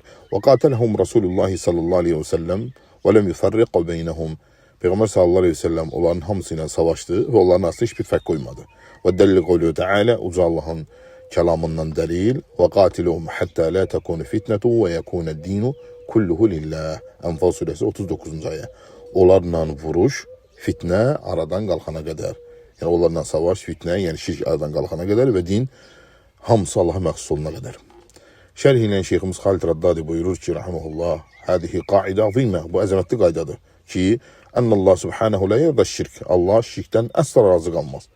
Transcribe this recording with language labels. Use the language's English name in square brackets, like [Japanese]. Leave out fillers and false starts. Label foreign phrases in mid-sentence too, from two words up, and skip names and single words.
[Arabic] وقاتلهم رسول الله صلى الله عليه وسلم ولم يفرق بينهم. [Azerbaijani] Peyğəmbər [Arabic] صلى الله عليه وسلم [Azerbaijani] onların hamısı ilə savaşdı və onların arasında hiçbir fərq qoymadı. [Arabic] ودليل قوله تعالى, [Azerbaijani] uca Allahın kəlamından dəlil, [Arabic] وقاتلوهم حتى لا تكون فتنة ويكون الدين كله لله. [Azerbaijani] Ənfal surəsi 39-cu ayə. Onlarla vuruş, fitnə aradan qalxana qədər. Yəni onlarla savaş, fitnə, yəni şirk aradan qalxana qədər və din hamısı Allaha məxsus olana qədər. Şərh ilə Şeyximiz Xalid Raddadi buyurur ki, rahimehullah, [Arabic] هذه قاعدة عظيمة, [Azerbaijani] bu əzəmətli qaydadır ki, [Arabic] أن الله سبحانه لا يرضى شرك, [Azerbaijani] Allah şirkdən əsla razı qalmaz.